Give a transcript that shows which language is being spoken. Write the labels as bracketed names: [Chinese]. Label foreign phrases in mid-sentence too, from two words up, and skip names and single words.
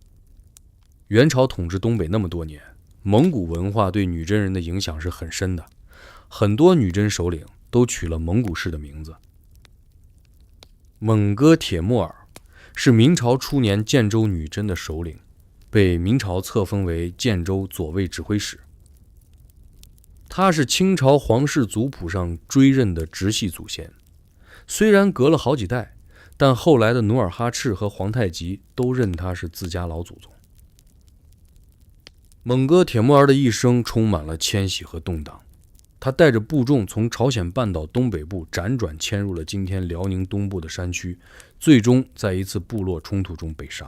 [Chinese] 元朝統治東北那麼多年，蒙古文化對女真人的影響是很深的，很多女真首領都取了蒙古式的名字。蒙哥鐵木兒是明朝初年建州女真的首領，被明朝册封為建州左衛指揮使。他是清朝皇室族譜上追认的直系祖先，虽然隔了好幾代， 但後來的努爾哈赤和皇太極都認他是自家老祖宗。蒙哥鐵木兒的一生充滿了遷徙和動盪，他帶着部眾從朝鮮半島東北部輾轉遷入了今天遼寧東部的山區，最終在一次部落衝突中被殺。